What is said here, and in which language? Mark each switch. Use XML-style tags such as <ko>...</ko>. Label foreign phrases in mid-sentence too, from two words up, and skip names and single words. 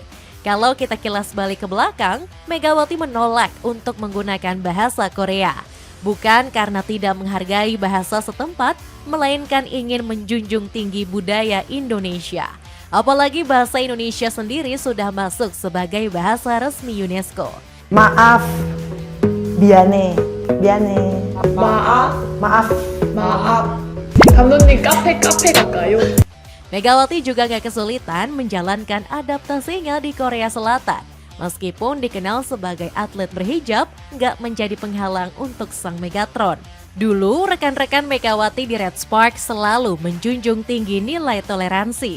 <id>Kalau kita kilas balik ke belakang, Megawati menolak untuk menggunakan bahasa Korea. Bukan karena tidak menghargai bahasa setempat, melainkan ingin menjunjung tinggi budaya Indonesia. Apalagi bahasa Indonesia sendiri sudah masuk sebagai bahasa resmi UNESCO. Maaf,</id> <ko>미안해, maaf. 감독님 카페 갈까요?</ko> <id>Megawati juga gak kesulitan menjalankan adaptasinya di Korea Selatan. Meskipun dikenal sebagai atlet berhijab, gak menjadi penghalang untuk sang Megatron. Dulu, rekan-rekan Megawati di Red Spark selalu menjunjung tinggi nilai toleransi.</id>